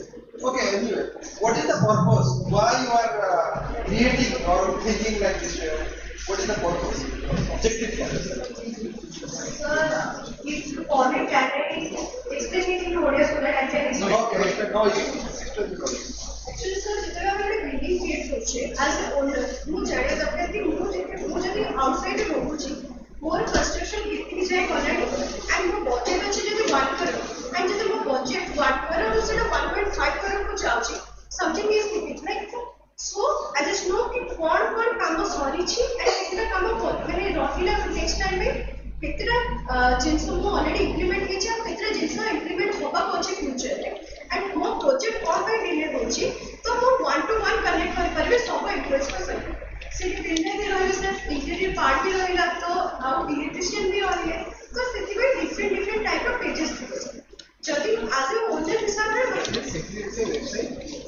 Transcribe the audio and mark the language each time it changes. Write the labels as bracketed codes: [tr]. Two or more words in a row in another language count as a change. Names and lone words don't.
[en] Okay, anyway, what is the purpose? Why you are creating or thinking like this? What is the purpose? Objective. Sir, if only candidate is explaining in audio so that I can explain. Okay, now you Actually, sir, [or] ଯେତେବେଳେ ଆମେ ଗୋଟେ [en] building create [or] କରୁଛେ [en] as a owner, [or] ମୁଁ ଜାଣିବା ଦରକାର କି ମୁଁ ଯଦି outside ରହୁଛି, ମୋର construction କେତିକି ଯାଏ ଗଲାଣି and ମୋ budget ଅଛି ଯଦି 1 crore and ଯଦି ମୋ budget 1 crore ରୁ ସେଟା 1.5 crore କୁ ଯାଉଛି, [en] something is missing, right? So I just know [hi] कि कौन [or] କାମ ସରିଛି and କେତେଟା କାମ ମାନେ ରହିଲା [en] next time [or] ରେ କେତେଟା ଜିନିଷ ମୁଁ [en] already implement [or] ହେଇଛି ଆଉ କେତେଟା ଜିନିଷ implement ହବାକୁ ଅଛି future ରେ and ମୋ project କଣ ପାଇଁ delay ହଉଛି ତ ମୁଁ [en] one to one connect [or] କରିପାରିବି ସବୁ employees ଙ୍କ ସହିତ ସେ builder ବି ରହିଲେ ସେ [en] interior part [or] ବି ରହିଲା ତ ଆଉ electrician ବି ରହିଲେ ତ ସେଥିପାଇଁ [en] different type of pages [or] ଥିବ ଯଦି [en] as a owner [or] ହିସାବରେ [en] security website